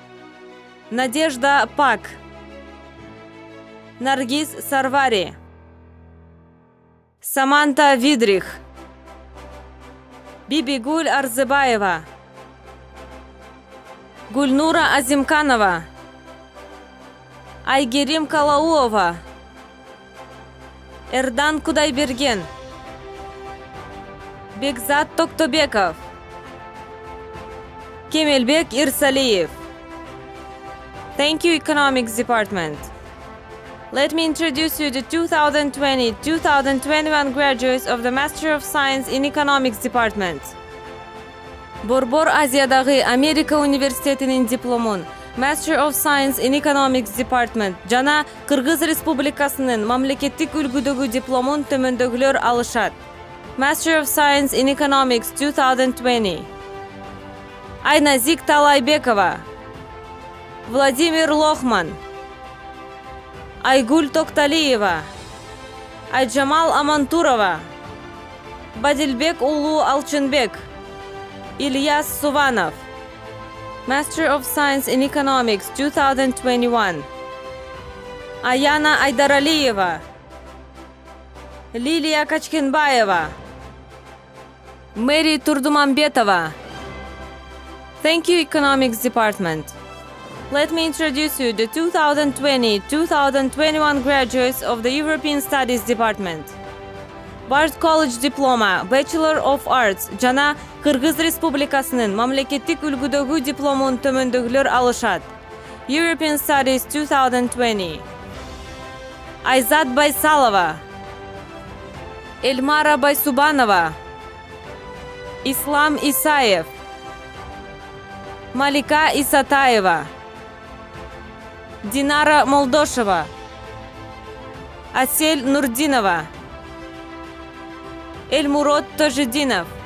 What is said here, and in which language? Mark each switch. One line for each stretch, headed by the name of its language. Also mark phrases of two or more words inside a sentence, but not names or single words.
Kyrgyz: Надежда Пак, Наргиз Сарвари, Саманта Видрих, Бибигуль Арзыбаева, Гульнура Азимканова, Айгерим Калауова, Эрдан Кудайберген, Бекзат Токтобеков, Кемелбек Ирсалиев.
English: Thank you, Economics Department. Let me introduce you the 2020-2021 graduates of the Master of Science in Economics Department.
Kyrgyz: Борбор Азиядагы Америка университетинин дипломун
English: Master of Science in Economics Department
Kyrgyz: жана Кыргыз Республикасынын мамлекеттик үлгүдөгү дипломун төмөндөгүлөр алышат.
English: Master of Science in Economics 2020.
Kyrgyz: Айназик Талайбекова, Владимир Лохман, Айгуль Токталиева, Айджамал Амантурова, Бадилбек Улу Алчынбек, Ильяс Суванов.
English: Master of Science in Economics 2021.
Kyrgyz: Аяна Айдаралиева, Лилия Качкенбаева, Мэри Турдумамбетова.
English: Thank you, Economics Department. Let me introduce you the 2020-2021 graduates of the European Studies Department. Bard College Diploma, Bachelor of Arts
Kyrgyz: жана Кыргыз Республикасынын мамлекеттик үлгүдөгү дипломун төмөндөгүлөр алышат.
English: European Studies 2020.
Kyrgyz: Айзат Байсалова, Эльмара Байсубанова, Ислам Исаев, Малика Исатаева, Динара Молдошева, Асель Нурдинова, Эльмурод Тожединов.